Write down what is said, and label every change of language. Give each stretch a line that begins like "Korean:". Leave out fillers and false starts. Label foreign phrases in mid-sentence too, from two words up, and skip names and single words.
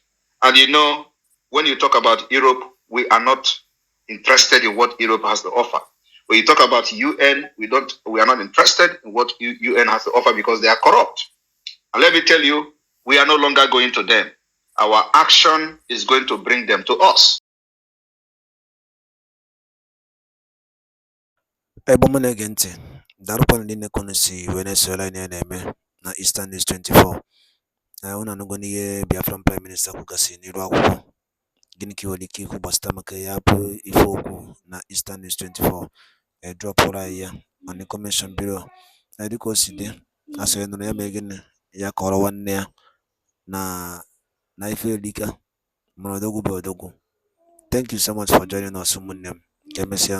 English: And when you talk about Europe, we are not interested in what Europe has to offer. When you talk about UN, we are not interested in what UN has to offer because they are corrupt. And let me tell you, we are no longer going to them. Our action is going to bring them to us.
Igbo: Ebe m na-ege ntị, Daalụkwanụ ndị na-ekonu si Venezuela anyị na-eme na Eastern News 24. Unu anụgo n'ihe
English: Biafran Prime Minister
Igbo: kwugasị n'iru akwụkwọ. Gịnị ka ị nwere ike ikwu gbasara maka ya bụ ife okwu na Eastern News 24? Dropụrụ anyị ya
English: on the comment below.
Igbo: Dịka o si dị, asị nụrụ ya mee gịnị ya kọrọ nwanne ya na ife elika mara odogwu bụ odogwu.
English: Thank you so much for joining us,
Igbo: ụmụnne m. Ka emesịa.